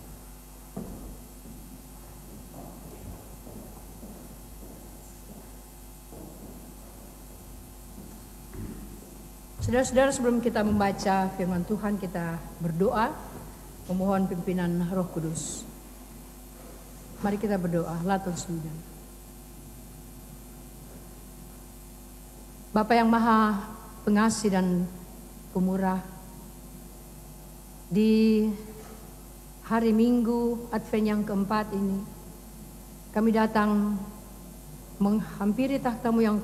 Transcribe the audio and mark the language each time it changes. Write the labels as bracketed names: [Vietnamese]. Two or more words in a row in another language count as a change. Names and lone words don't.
[Indonesian] Saudara-saudara, sebelum kita membaca firman Tuhan, kita berdoa memohon pimpinan Roh Kudus. Mari kita berdoa. [Dutch] Laat ons bidden. [Indonesian] Bapa yang Maha Pengasih dan Pemurah, di hari Minggu Advent yang keempat ini, kami datang menghampiri takhta-Mu yang